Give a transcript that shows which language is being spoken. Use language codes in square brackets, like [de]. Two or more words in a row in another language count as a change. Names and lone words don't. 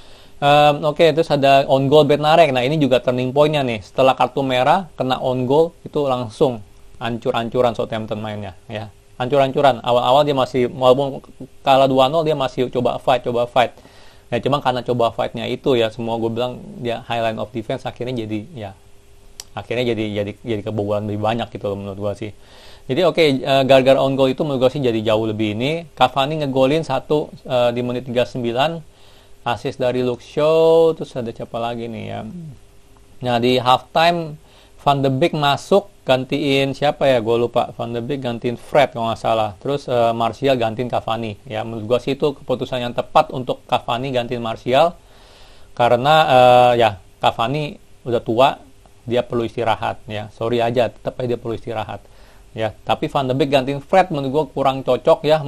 [id] Oke, terus ada [en] on goal [id] Bednarek. Nah ini juga [en] turning point- [id] nya nih, setelah kartu merah kena [en] on goal [id] itu langsung hancur-hancuran Southampton mainnya ya. Hancur-hancuran. Awal-awal dia masih, walaupun kalah 2-0 dia masih coba fight. Ya cuma karena coba fightnya itu ya, semua gue bilang dia [en] high line of defense [id] akhirnya jadi kebobolan lebih banyak gitu loh menurut gue sih. Jadi oke, gara-gara [en] on goal [id] itu menurut gue sih jadi jauh lebih ini. Cavani ngegolin 1 di menit 39, assist dari Luke Shaw. Terus ada siapa lagi nih ya? Nah, di halftime Van de Beek masuk gantiin siapa ya? Gue lupa. Van de Beek gantiin Fred kalau nggak salah. Terus Martial gantiin Cavani. Ya, menurut gue sih itu keputusan yang tepat untuk Cavani gantiin Martial karena ya Cavani udah tua, dia perlu istirahat ya. Sorry aja, tetap aja dia perlu istirahat. Ya, tapi Van de Beek gantiin Fred menurut gue kurang cocok ya.